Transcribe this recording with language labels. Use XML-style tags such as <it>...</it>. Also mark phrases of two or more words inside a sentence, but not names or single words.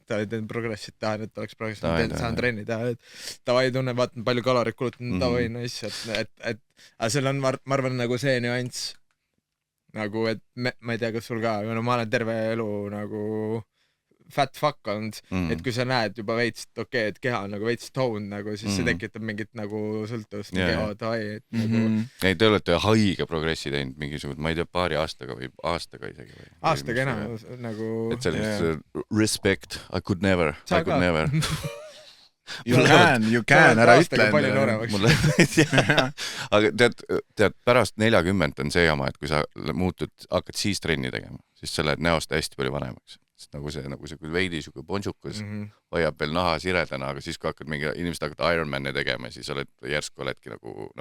<et>ta ei teinud progressit, tahan, et oleks progressit, saan trenni teha, et tavai tunnen, vaatan palju kalorit kulutan, tavai nice, et aga seal on, ma arvan, nagu see nüanss, nagu, et ma ei tea, kas sul ka, aga no ma olen terve elu nagu</et> <en>fat fuck</en> <et>olnud, et kui sa näed juba veits, et okei, et keha on nagu veits toned, nagu, siis see tekitab mingit nagu sõltuvust, keha tavai, et nagu... Ei, te olete haige progressi teinud mingisugune, ma ei tea, paari aastaga või aastaga isegi. Aastaga enam, nagu... Et sellist</et> <en>respect, I could never. You can,</en> <et>ära ütle. Aga tead, pärast 40 on see jama, et kui sa hakkad siis trenni tegema, siis sa lähed näost hästi palju vanemaks. Nagu see veidi siuke ponsukas hoiab veel naha siredana, aga siis kui hakkad mingi inimesed hakkad Ironman'e tegema, siis järsku oledki nagu noh.</et>